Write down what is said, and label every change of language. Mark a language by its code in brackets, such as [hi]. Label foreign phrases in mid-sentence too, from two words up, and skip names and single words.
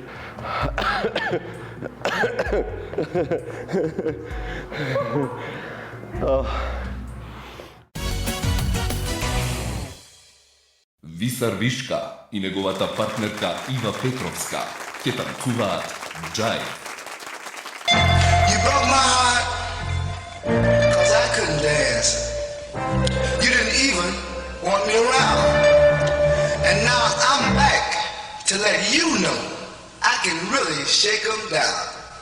[mk] Висар Вишка и неговата партнерка Ива Петровска ќе танцуваат джајв. [en] You broke my heart, 'cause I couldn't dance. You didn't even want me around. And now I'm back to let you know I can really shake 'em down.